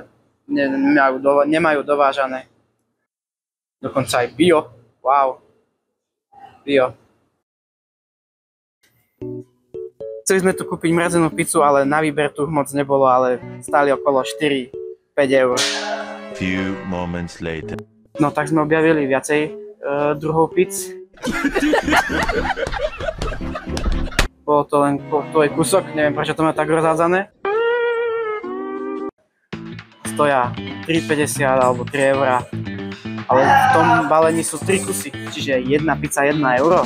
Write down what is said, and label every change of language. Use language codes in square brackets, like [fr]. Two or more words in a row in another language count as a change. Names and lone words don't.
[sk] Nemajú dovážané. Dokonca aj bio. Wow. Bio. Chceli sme tu kúpiť mrazenú pizzu, ale na výber tu moc nebolo, ale stáli okolo 4-5 eur. [en] Few moments later. [sk] No tak sme objavili viacej druhov pizz. Bolo to len tvoj kúsok, neviem prečo to má tak rozhádzané. Stoja 3,50 alebo 3 eurá. Ale v tom balení sú 3 kusy, čiže jedna pizza 1 euro.